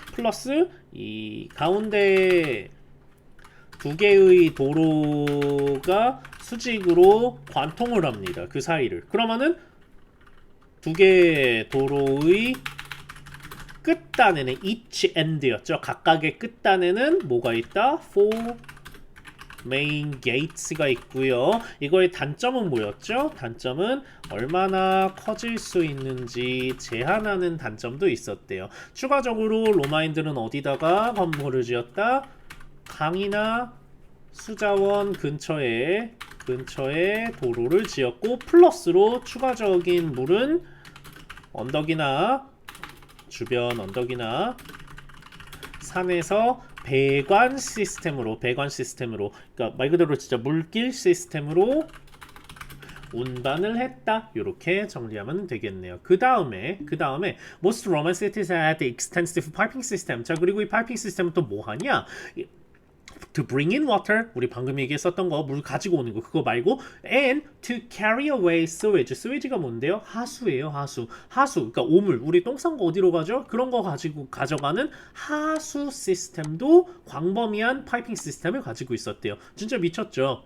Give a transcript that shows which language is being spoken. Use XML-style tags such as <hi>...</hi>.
<ko>플러스 이 가운데 두 개의 도로가 수직으로 관통을 합니다. 그 사이를. 그러면은 두 개의 도로의 끝단에는</ko> <en>each end</en> <ko>였죠. 각각의 끝단에는 뭐가 있다?</ko> <en>four main gates가 있고요.</en> <ko>이거의 단점은 뭐였죠? 단점은 얼마나 커질 수 있는지 제한하는 단점도 있었대요. 추가적으로 로마인들은 어디다가 건물을 지었다? 강이나 수자원 근처에 도로를 지었고 플러스로 추가적인 물은 언덕이나 주변 언덕이나 산에서 배관 시스템으로 그러니까 말 그대로 진짜 물길 시스템으로 운반을 했다. 이렇게 정리하면 되겠네요. 그 다음에</ko> <en>most Roman cities had extensive piping system.</en> <ko>자, 그리고 이 파이핑 시스템은 또 뭐 하냐?</ko> <en>to bring in water,</en> <ko>우리 방금 얘기했었던 거, 물 가지고 오는 거, 그거 말고</ko> <en>and to carry away sewage.</en> <ko>sewage가 뭔데요? 하수예요. 하수. 그러니까 오물, 우리 똥 싼 거 어디로 가죠? 그런 거 가지고 가져가는 하수 시스템도 광범위한 파이핑 시스템을 가지고 있었대요. 진짜 미쳤죠.</ko>